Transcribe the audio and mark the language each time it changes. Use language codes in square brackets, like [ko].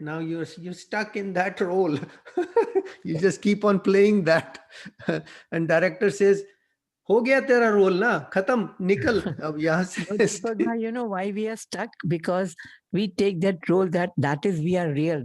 [en] Now you're stuck in that role. You just keep on playing that, and director says, [hi] "हो गया तेरा role ना, खत्म, निकल अब यहाँ से." [en] You know why we are stuck? Because we take that role that is we are real.